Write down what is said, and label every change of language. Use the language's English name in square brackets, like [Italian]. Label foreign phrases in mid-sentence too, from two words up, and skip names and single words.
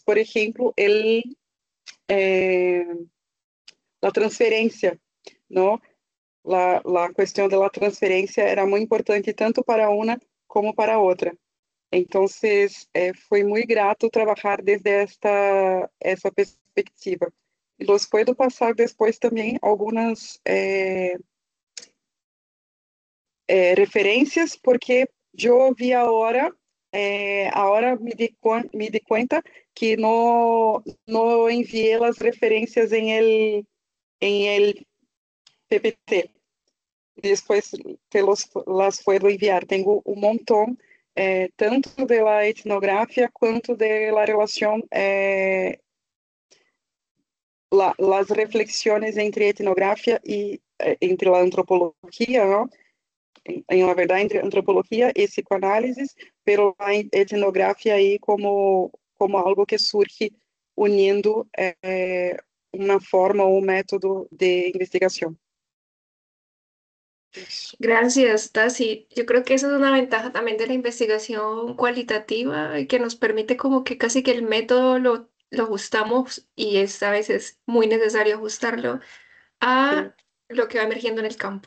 [Portuguese] Por exemplo, a transferência, não? A questão da transferência era muito importante tanto para uma como para a outra. Então, foi muito grato trabalhar desde essa perspectiva. E [Spanish] los puedo [Portuguese] passar depois também algumas referências, porque eu vi agora [Spanish] me di [Portuguese] conta que não enviei as referências em el PPT. [Spanish] Depois las puedo enviar. [Portuguese] Tenho um montão, tanto da etnografia quanto da relação, [Spanish] las reflexiones [Portuguese] entre etnografia e entre a antropologia, não? Em uma verdade, entre antropologia e psicoanálise, pero a etnografia aí como algo que surge unindo uma forma ou um método de investigação. [Spanish] Gracias, Tasi. Yo creo que esa es una ventaja también de la investigación cualitativa, que nos permite como que casi que el método lo ajustamos y es a veces muy necesario ajustarlo a lo que va emergiendo en el campo.